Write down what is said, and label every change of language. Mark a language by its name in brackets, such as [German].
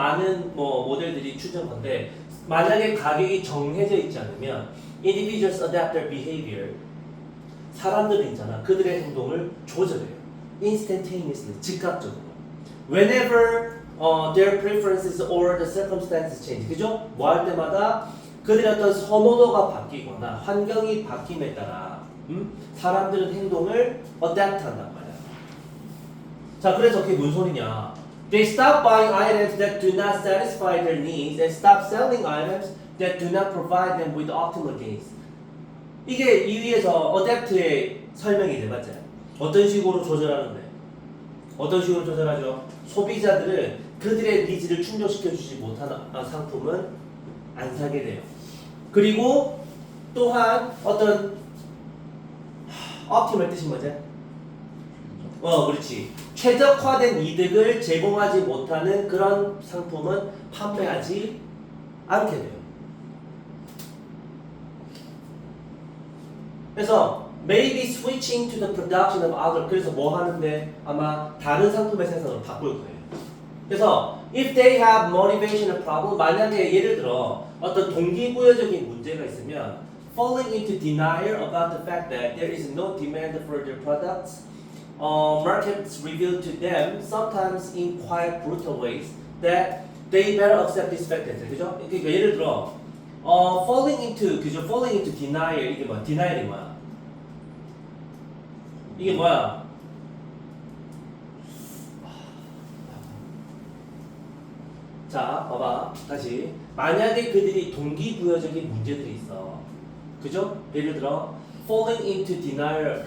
[Korean] 많은 뭐 모델들이 추정한데 만약에 가격이 정해져 있지 않으면 [English] individuals adapt their behavior [Korean] 사람들이 있잖아 그들의 행동을 조절해요 [English] instantaneously [Korean] 즉각적으로 [English] whenever their preferences or the circumstances change [Korean] 그죠? 뭐 할 때마다 그들의 어떤 선호도가 바뀌거나 환경이 바뀜에 따라 사람들은 행동을 adapt 한단 말이야 자 그래서 그게 무슨 소리냐 [English] They stop buying items that do not satisfy their needs and stop selling items that do not provide them with optimal gains. [Korean] 이게 이 위에서 adapt의 설명이 돼 맞죠? 어떤 식으로 조절하는데? 어떤 식으로 조절하죠? 소비자들은 그들의 니즈를 충족시켜주지 못하는 상품은 안 사게 돼요. 그리고 또한 어떤 optimal 뜻이 뭐지? 그렇지. 최적화된 이득을 제공하지 못하는 그런 상품은 판매하지 않게 돼요. 그래서 [English] maybe switching to the production of other [Korean] 그래서 뭐 하는데 아마 다른 상품의 생산으로 바꿀 거예요. [English] 그래서 if they have motivational problem [Korean] 만약에 예를 들어 어떤 동기부여적인 문제가 있으면 [English] falling into denial about the fact that there is no demand for their products markets reveal to them sometimes in quite brutal ways that they better accept this fact. [Korean] 그죠? 그러니까 예를 들어 [English] falling into [Korean] 그죠? [English] falling into denial [Korean] 이게 뭐야? denial이 뭐야? 이게 뭐야? 자, 봐봐. 다시. 만약에 그들이 동기부여적인 문제들이 있어. 그죠? 예를 들어 [English] falling into denial.